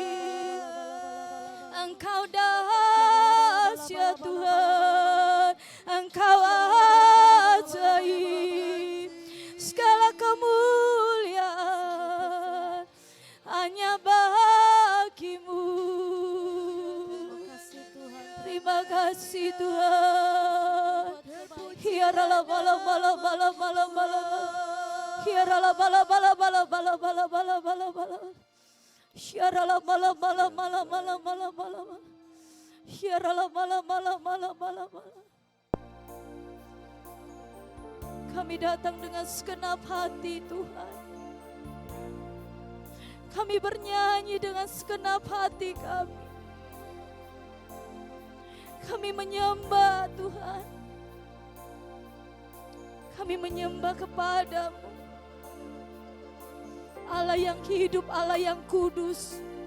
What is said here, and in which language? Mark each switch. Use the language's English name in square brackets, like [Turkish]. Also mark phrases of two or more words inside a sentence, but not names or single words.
[Indonesian] Engkau dahsyat Tuhan, Engkau ajaib. Segala kemuliaan hanya bagimu. Terima kasih Tuhan. Hiarala bala bala bala bala bala. Hiarala bala bala bala bala bala bala bala bala. Hiarala bala bala bala bala bala bala. Hiarala bala bala bala bala bala. Kami datang dengan segenap hati Tuhan. Kami bernyanyi dengan segenap hati kami. Kami menyembah Tuhan. Kami menyembah kepadamu, Allah yang hidup, Allah yang kudus.